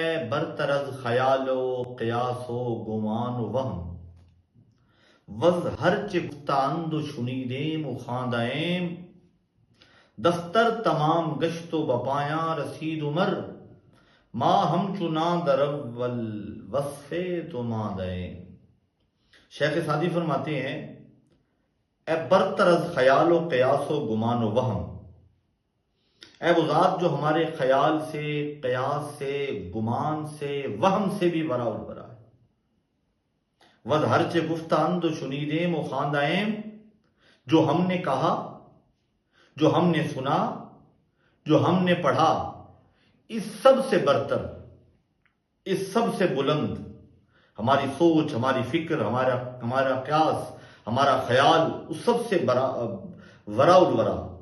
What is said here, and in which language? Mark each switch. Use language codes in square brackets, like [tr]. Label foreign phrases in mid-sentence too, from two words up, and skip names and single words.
[fa] برتر از خیال و قیاس و گمان و وهم، وز ہرچ گفتند و شنیدیم و خواندیم، دفتر تمام گشت و بپایاں رسید عمر، ما ہم چناں در اول وصف تو ماندیں۔ [ur] شیخ سعدی فرماتے ہیں اے [fa] برتر از خیال و قیاس و گمان و وہم، [ur] اے وہ ذات جو ہمارے خیال سے، قیاس سے، گمان سے، وہم سے بھی [ar] ورا البرا [ur] ہے۔ [fa] وز ہرچ گفتند و شنیدیم و خواندیم، [ur] جو ہم نے کہا، جو ہم نے سنا، جو ہم نے پڑھا، اس سب سے برتر، اس سب سے بلند ہماری سوچ، ہماری فکر، ہمارا قیاس، ہمارا خیال، اس سب سے [ar] ورا الورا۔